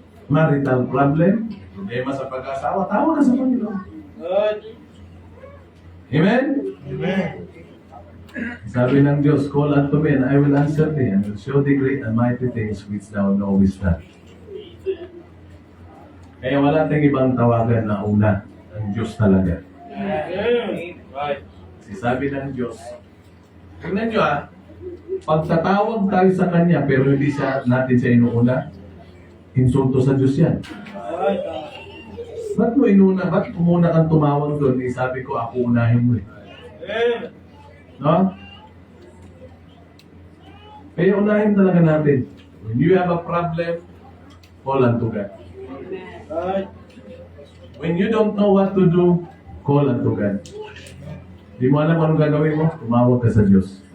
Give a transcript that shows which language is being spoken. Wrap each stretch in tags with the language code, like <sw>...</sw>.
<en>Marital problem,</en> <tl>problema sa pag-asawa, tawag ka sa Panginoon. Amen? Amen. Sabi ng Diyos,</tl> <en>call unto me and I will answer thee and will show thee great and mighty things which thou knowest not.</en> <tl>Kaya wala tayong ibang tawagan na una, ang Diyos talaga.</tl> <en>Amen. Right.</en> <tl>Kasi sabi ng Diyos, tingnan nyo pagtatawag tayo sa Kanya pero hindi natin siya inuuna, insulto sa Diyos yan.</tl> <en>Right.</en> <tl>Ba't mo inuna? Ba't umuna kang tumawag doon? Sabi ko, ako unahin mo eh. Amen. No? Kaya unahin talaga natin.</tl> <en>When you have a problem, call unto God. Right. When you don't know what to do, call unto God.</en> <tl>Di mo alam anong gagawin mo, tumawag ka sa Diyos.</tl>